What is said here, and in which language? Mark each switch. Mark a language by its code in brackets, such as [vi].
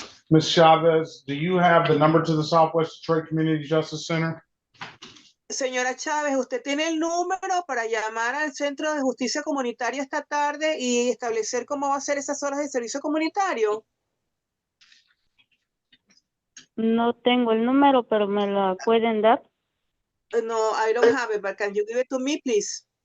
[en] Ms. Chavez, do you have the number to the Southwest Detroit Community Justice Center? [es] Señora Chávez, ¿usted tiene el número para llamar al Centro de Justicia Comunitaria esta tarde y establecer cómo va a ser esas horas de servicio comunitario? No tengo el número, pero me la pueden dar. [en] No, I don't have it, but can you give it to me, please?